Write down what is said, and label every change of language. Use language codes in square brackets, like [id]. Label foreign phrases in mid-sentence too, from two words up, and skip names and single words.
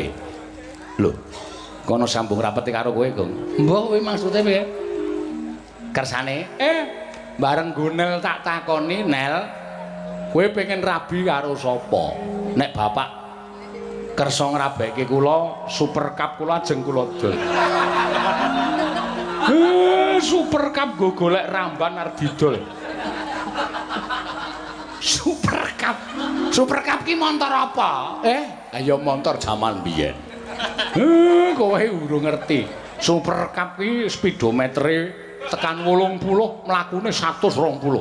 [jv] Lho, kono sambung rapete karo kowe, Gong. Mbah kowe maksude piye? Kersane? Bareng Gonel tak takoni, Nel, kowe pengen rabi karo sapa? Nek bapak kersa ngrabekke kula, Super Cup kula ajeng kula dol. Super Cup go golek ramban arep didol. Super Cup ki montor apa? Ayo montor jaman biyen. Kowe urung ngerti. Super Cup ki speedometere tekan 80, mlakune 120.